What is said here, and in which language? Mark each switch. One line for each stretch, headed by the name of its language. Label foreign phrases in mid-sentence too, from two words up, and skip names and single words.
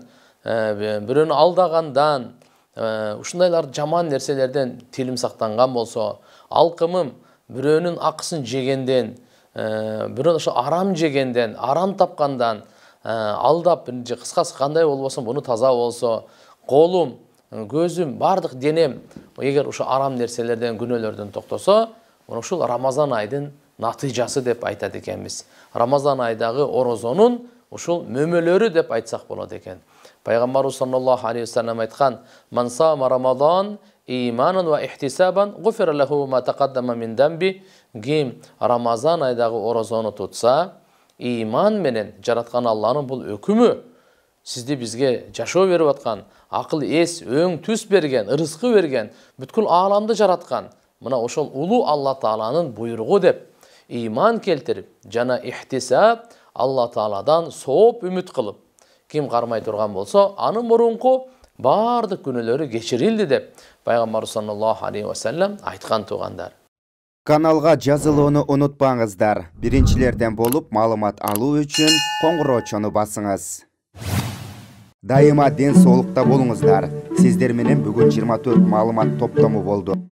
Kyrgyz: бирөөнү алдагандан, ушундайлар жаман нерселерден тилим сактанган болсо, алкымым бирөөнүн акысын жегенден, бирөө ошо арам жегенден, арам тапкандан, алдап, кыскасы кандай болбосун буну таза болсо, колум, көзүм, бардык денем эгер ошо арам нерселерден, күнөөлөрдөн токтосо, ушул Рамазан айдын натыйжасы деп айтат экенбиз. Рамазан айдагы орозонун ушул мөмөлөрү деп айтсак болот экен. Пайгамбарыбыз
Arabic: صلى الله عليه وسلم
Kyrgyz: айткан:
Arabic: "من صام رمضان إيمانا واحتسابا غفر له ما تقدم من ذنبه."
Kyrgyz: Ким Рамазан айдагы орозону тутса, иман менен жараткан Алланын бул өкүмү, сизди бизге жашоо берип аткан, акыл эс, өң түс берген, ырыскы берген, бүткүл ааламды жараткан мына ошол улуу Алла Тааланын буйругу деп иман келтирип, жана ихтисаб Алла Тааладан сооп үмүт кылып, ким кармай турган болсо, анын мурунку бардык күнөөлөрү кечирилди деп Пайгамбарыбыз
Arabic: صلى الله عليه وسلم
Kyrgyz: айткан туугандар. Каналга жазылууну унутпаңыздар. Биринчилерден болуп маалымат алуу үчүн коңгуроочону басыңыз. Дайыма ден соолукта болуңуздар. Сиздер менен бүгүн 24 маалымат топтому болду.